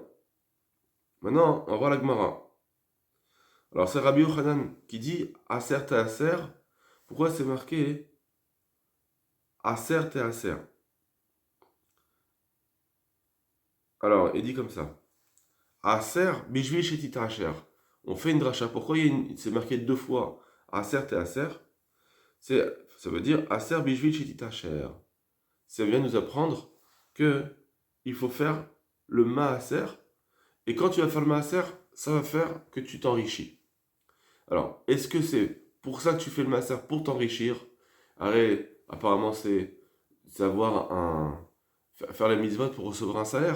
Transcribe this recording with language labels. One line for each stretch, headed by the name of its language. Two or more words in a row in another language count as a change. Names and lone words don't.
French: Maintenant, on va voir la Gemara. Alors c'est Rabbi Yochanan qui dit
Hebrew: עשר תעשר.
French: Pourquoi c'est marqué
Hebrew: עשר תעשר?
French: Alors, il dit comme ça.
Hebrew: עשר בשביל שתתעשר.
French: On fait une dracha. Pourquoi c'est marqué deux fois
Hebrew: עשר תעשר?
French: Ça veut dire
Hebrew: עשר בשביל שתתעשר.
French: Ça vient nous apprendre que il faut faire le maaser. Et quand tu vas faire le maaser, ça va faire que tu t'enrichis. Alors, est-ce que c'est pour ça que tu fais le maaser, pour t'enrichir? Allez, apparemment, c'est faire les mitzvot pour recevoir un salaire.